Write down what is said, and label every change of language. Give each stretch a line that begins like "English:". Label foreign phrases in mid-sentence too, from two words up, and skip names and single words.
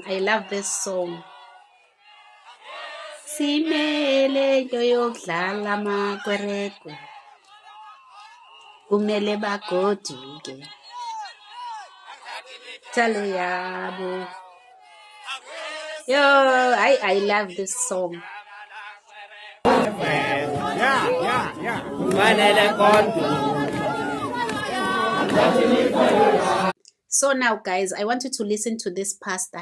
English: I love this song.
North Ndebele: Simele yoyokudlala makwerekwe. Kumele bagoduke. Talo yabo.
English: Yo, I love this song. So now guys, I want you to listen to this pastor.